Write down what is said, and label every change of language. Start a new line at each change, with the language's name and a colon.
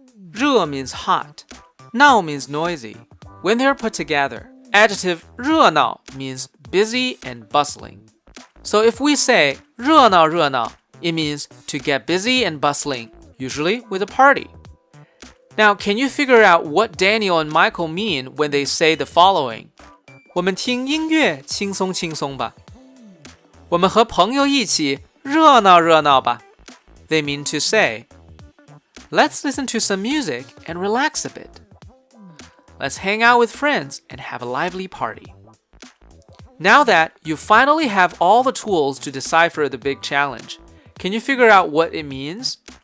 English: 热 means hot. 闹 means noisy. When they're put together, adjective 热闹 means busy and bustling. So if we say 热闹热闹, it means to get busy and bustling, usually with a party. Now, can you figure out what Daniel and Michael mean when they say the following?
Chinese: 我们听音乐轻松轻松吧。我们和朋友一起热闹热闹吧。
English: They mean to say, let's listen to some music and relax a bit. Let's hang out with friends and have a lively party. Now that you finally have all the tools to decipher the big challenge, can you figure out what it means?